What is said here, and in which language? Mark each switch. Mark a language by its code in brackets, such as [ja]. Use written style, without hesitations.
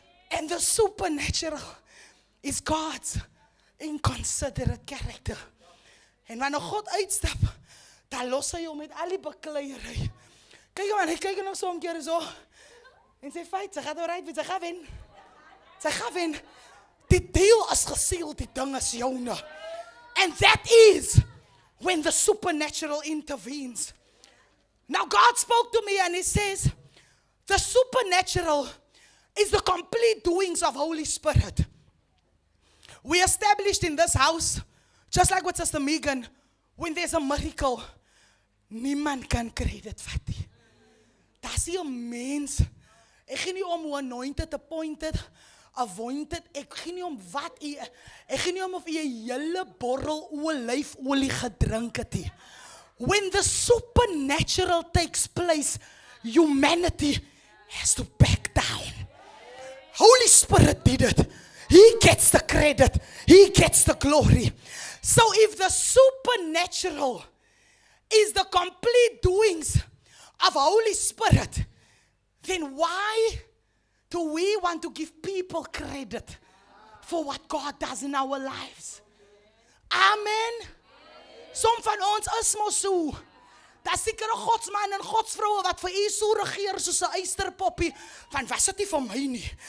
[en] And the supernatural is God's inconsiderate character. [af] En wanneer God uitstap, dan los hy hom met al die bekleierery. Kyk man, hy kyk nog so 'n keer so. En sy fight, sy gaan oorheid, sy gaan wen. Sy gaan wen. Die deal is geseal, die ding is joune. [en] And that is when the supernatural intervenes. Now God spoke to me and he says, the supernatural is the complete doings of Holy Spirit. We established in this house, just like with Sister Megan, when there's a miracle, [af] niemand kan credit vat nie. Daar's nie 'n mens. Ek gee nie om hoe anointed, appointed, avointed, ek gee nie om wat jy, ek gee nie om of jy 'n hele borrel olyfolie gedrink het nie. [en] When the supernatural takes place, humanity has to back down. Holy Spirit did it. He gets the credit. He gets the glory. So if the supernatural is the complete doings of Holy Spirit, then why do we want to give people credit for what God does in our lives? [af] Amen. Som van ons is mos so. Daar sekere godsman en godsvroue wat vir u so regeer soos 'n eysterpoppie. Van was dit nie vir my nie.